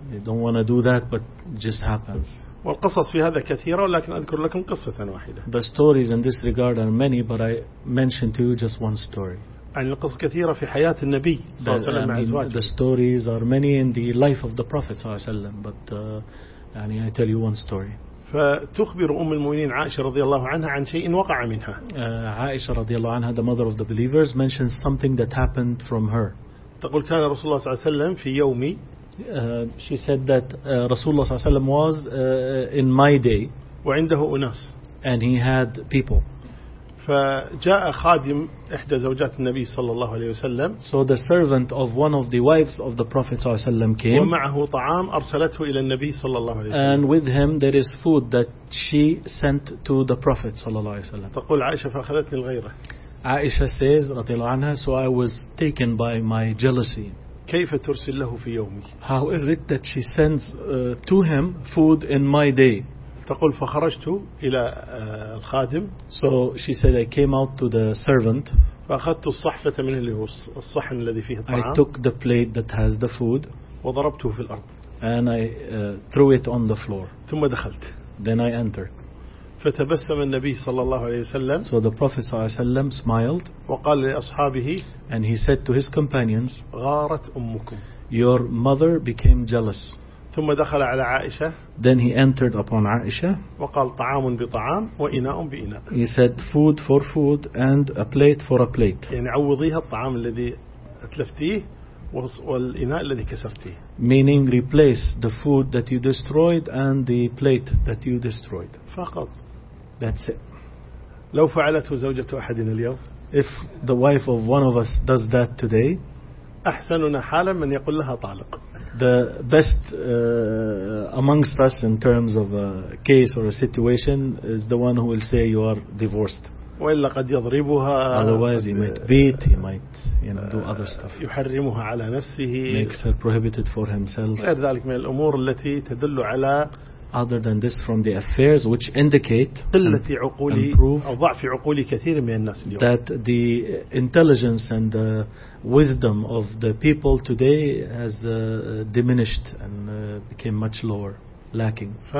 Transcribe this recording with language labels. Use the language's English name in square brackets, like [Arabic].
[English] They don't want to do that, but it just happens. [Arabic] والقصص في هذا كثيرة ولكن أذكر لكم قصة واحدة. [English] The stories in this regard are many, but I mention to you just one story. [Arabic] يعني القصص كثيرة في حياة النبي صلى الله عليه وسلم مع أزواجه. [English] The stories are many in the life of the Prophet [Arabic] صلى الله عليه وسلم, [English] but I tell you one story. [Arabic] فتخبر أم المؤمنين عائشة رضي الله عنها عن شيء وقع منها. [English] عائشة [Arabic] رضي الله عنها, [English] the mother of the believers, mentions something that happened from her. [Arabic] تقول كان رسول الله صلى الله عليه وسلم في يومي. [English] She said that [Arabic] رسول الله صلى الله عليه وسلم [English] was in my day. [Arabic] وعنده أناس. [English] And he had people. [Arabic] فجاء خادم إحدى زوجات النبي صلى الله عليه وسلم. [English] So the servant of one of the wives of the Prophet [Arabic] صلى الله عليه وسلم [English] came. [Arabic] ومعه طعام أرسلته إلى النبي صلى الله عليه وسلم. [English] And with him there is food that she sent to the Prophet [Arabic] صلى الله عليه وسلم. تقول عائشة فأخذتني الغيرة. [English] Aisha says [Arabic] رضي الله عنها, [English] so I was taken by my jealousy. [Arabic] كيف ترسل له في يومي؟ [English] How is it that she sends to him food in my day? [Arabic] تقول فخرجت إلى الخادم. [English] So she said, I came out to the servant. [Arabic] فأخذت الصحفة من اللي هو الصحن الذي فيه الطعام. [English] I took the plate that has the food. [Arabic] وضربته في الأرض. [English] And I threw it on the floor. [Arabic] ثم دخلت. [English] Then I entered. [Arabic] فتبسم النبي صلى الله عليه وسلم. [English] So the Prophet [Arabic] صلى الله عليه وسلم [English] smiled. [Arabic] وقال لأصحابه. [English] And he said to his companions. [Arabic] غارت أمكم. [English] Your mother became jealous. [Arabic] ثم دخل على عائشة. [English] Then he entered upon Aisha. [Arabic] وقال طعام بطعام وإناء بإناء. [English] He said food for food and a plate for a plate. [Arabic] يعني عوضيها الطعام الذي أتلفتيه والإناء الذي كسرتيه. [English] Meaning replace the food that you destroyed and the plate that you destroyed. [Arabic] فقط. [English] That's it. [Arabic] لو فعلته زوجة أحدنا اليوم. [English] If the wife of one of us does that today. [Arabic] أحسننا حالا من يقول لها طالق. [English] The best amongst us in terms of a case or a situation is the one who will say you are divorced. [Arabic] وإلا قد يضربها. [English] Otherwise, he might beat. He might, do other stuff. [Arabic] يحرمها على نفسه. [English] Makes her prohibited for himself. [Arabic] غير ذلك من الأمور التي تدل على [English] other than this from the affairs which indicate and prove that the intelligence and the wisdom of the people today has diminished and became much lower, lacking.